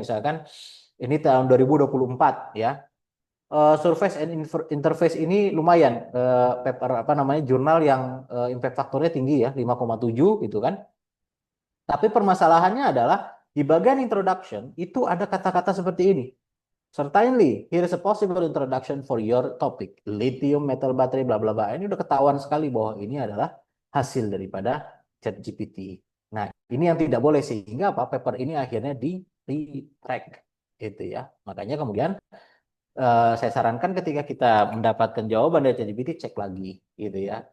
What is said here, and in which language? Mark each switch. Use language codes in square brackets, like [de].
[id] Misalkan ini tahun 2024 ya. Surface and Interface ini lumayan paper apa namanya jurnal yang impact faktornya tinggi ya 5,7 gitu kan. Tapi permasalahannya adalah di bagian introduction itu ada kata-kata seperti ini. [en] Certainly, here is a possible introduction for your topic. [id] Lithium metal battery, bla bla bla. Ini udah ketahuan sekali bahwa ini adalah hasil daripada ChatGPT. Nah, ini yang tidak boleh sehingga apa? Paper ini akhirnya di retract, gitu ya. Makanya kemudian saya sarankan ketika kita mendapatkan jawaban dari ChatGPT, cek lagi, gitu ya.